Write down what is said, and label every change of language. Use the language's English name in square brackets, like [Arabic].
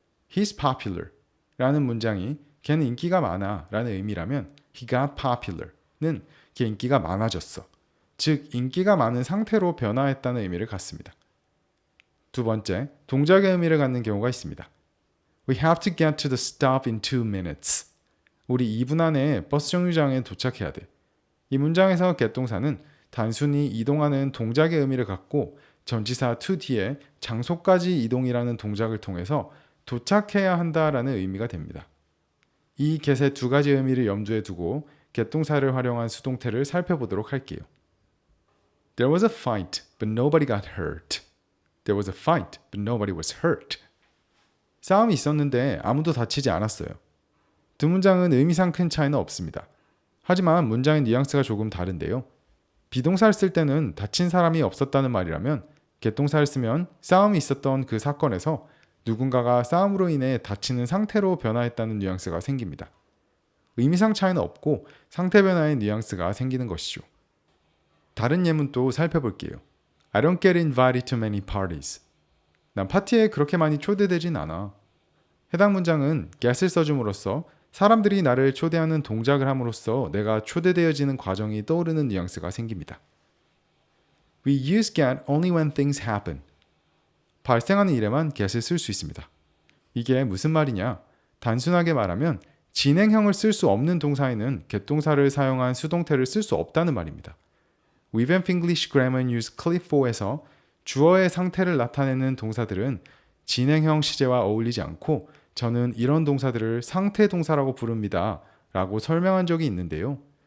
[English] He's popular [Korean] 라는 문장이 걔는 인기가 많아 라는 의미라면 [English] He got popular [Korean] 는 걔 인기가 많아졌어. 즉 인기가 많은 상태로 변화했다는 의미를 갖습니다. 두 번째, 동작의 의미를 갖는 경우가 있습니다. [English] We have to get to the stop in 2 minutes. [Korean] 우리 2분 안에 버스 정류장에 도착해야 돼. 이 문장에서 get동사는 단순히 이동하는 동작의 의미를 갖고 전치사 to 뒤에 장소까지 이동이라는 동작을 통해서 도착해야 한다라는 의미가 됩니다. 이 get의 두 가지 의미를 염두에 두고 get동사를 활용한 수동태를 살펴보도록 할게요. [English] There was a fight, but nobody got hurt. There was a fight, but nobody was hurt. [Korean] 싸움이 있었는데 아무도 다치지 않았어요. 두 문장은 의미상 큰 차이는 없습니다. 하지만 문장의 뉘앙스가 조금 다른데요. 비동사를 쓸 때는 다친 사람이 없었다는 말이라면 get동사를 쓰면 싸움이 있었던 그 사건에서 누군가가 싸움으로 인해 다치는 상태로 변화했다는 뉘앙스가 생깁니다. 의미상 차이는 없고 상태 변화의 뉘앙스가 생기는 것이죠. 다른 예문도 살펴볼게요. [English] I don't get invited to many parties. [Korean] 난 파티에 그렇게 많이 초대되진 않아. 해당 문장은 get을 써줌으로써 사람들이 나를 초대하는 동작을 함으로써 내가 초대되어지는 과정이 떠오르는 뉘앙스가 생깁니다. [English] We use get only when things happen. [Korean] 발생하는 일에만 get을 쓸 수 있습니다. 이게 무슨 말이냐? 단순하게 말하면 진행형을 쓸 수 없는 동사에는 get동사를 사용한 수동태를 쓸 수 없다는 말입니다. Revamp English Grammar and Use Clip 4에서 주어의 상태를 나타내는 동사들은 진행형 시제와 어울리지 않고 저는 이런 동사들을 상태 동사라고 부릅니다 라고 설명한 적이 있는데요.